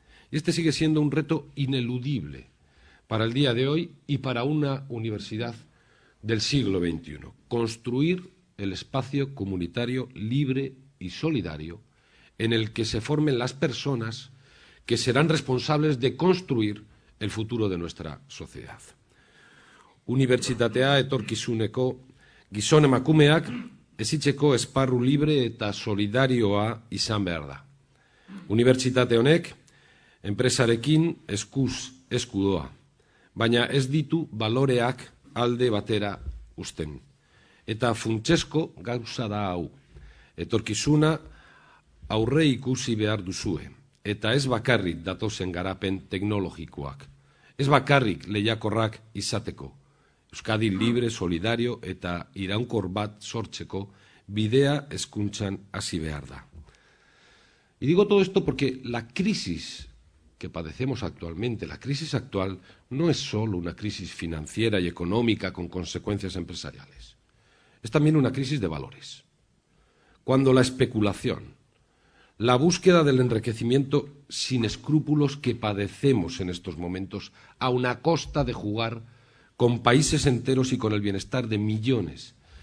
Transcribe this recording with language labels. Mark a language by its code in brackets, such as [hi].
[es] Y este sigue siendo un reto ineludible para el día de hoy y para una universidad del siglo XXI. Construir el espacio comunitario libre y solidario en el que se formen las personas que serán responsables de construir el futuro de nuestra sociedad. [eu] Unibertsitatea etorkizuneko gizon emakumeak hezitzeko esparru libre eta solidarioa izan behar da. Unibertsitate honek enpresarekin eskuz esku doa, baina ez ditu baloreak alde batera uzten. Eta funtsesko gauza da hau, etorkizuna aurre ikusi behar duzue, eta ez bakarrik datozen garapen teknologikoak, ez bakarrik lehiakorrak izateko, Euskadi libre, solidario eta iraunkor bat sortzeko bidea hezkuntzan hasi behar da. [es] Y digo todo esto porque la crisis que padecemos actualmente, la crisis actual, no es solo una crisis financiera y económica con consecuencias empresariales. Es también una crisis de valores. Cuando la especulación, la búsqueda del enriquecimiento sin escrúpulos que padecemos en estos momentos, aun a costa de jugar con países enteros y con el bienestar de millones